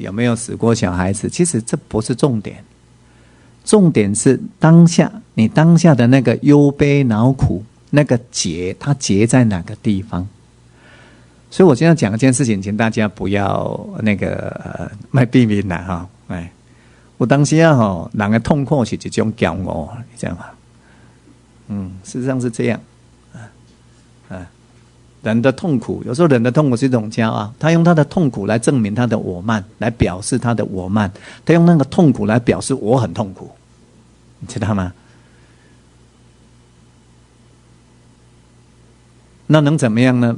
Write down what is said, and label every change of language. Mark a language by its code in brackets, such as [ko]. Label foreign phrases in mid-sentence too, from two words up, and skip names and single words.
[zh] 有沒有死過小孩子？其實這不是重點，重點是當下你當下的那個憂悲惱苦那個結，它結在哪個地方？所以我現在講一件事情，請大家不要那個賣避免啦哈，哎，我當時啊人的痛苦是一種驕傲，你知道嗎？事實上是這樣，人的痛苦，有時候人的痛苦是一種驕傲，他用他的痛苦來證明他的我慢，來表示他的我慢，他用那個痛苦來表示我很痛苦，你知道嗎？那能怎麼樣呢？